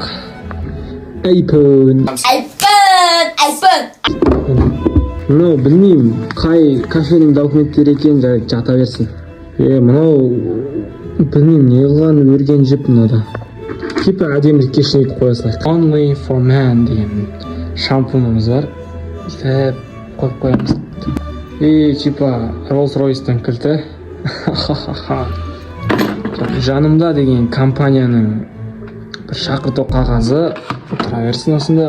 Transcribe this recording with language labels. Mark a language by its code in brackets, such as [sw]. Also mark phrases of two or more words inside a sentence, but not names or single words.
[kk] iPhone. Мынау білмеймін, қай кафенің документтері екен, жата берсін. Мынау білмеймін, не қылғанын өрген жіп мынада. Типа әдемілікке үшін өйтіп қоя салайық. [en] Only for man [kk] деген шампунымыз бар. Қойып қоямыз. Типа Rolls-Royce'тан кілті. Жанымда деген компанияның бір шақырту қағазы тұра берсін осында.